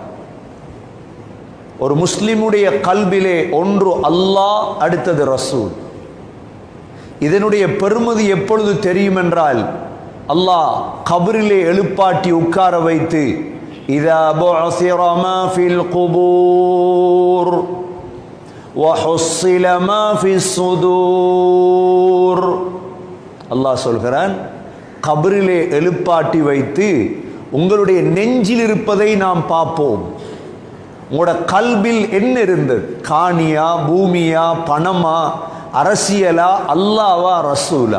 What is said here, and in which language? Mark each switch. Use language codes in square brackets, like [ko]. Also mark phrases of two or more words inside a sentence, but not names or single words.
[ta] ஒரு முஸ்லிமுடைய கல்பிலே ஒன்று அல்லாஹ், அடுத்தது ரசூல். இதனுடைய பெருமதி எப்பொழுது தெரியும் என்றால், அல்லாஹ் கபரிலே எழுப்பாட்டி உட்கார வைத்து [ar] إذا بعثر ما في القبور وحصل ما في الصدور, [ta] அல்லாஹ் சொல்கிறான், கபரிலே எழுப்பாட்டி வைத்து உங்களுடைய நெஞ்சில் இருப்பதை நாம் பார்ப்போம். உங்களோட கல்பில் என்ன இருந்தது? காணியா, பூமியா, பணமா, அரசியலா, அல்லாவா, ரசூலா?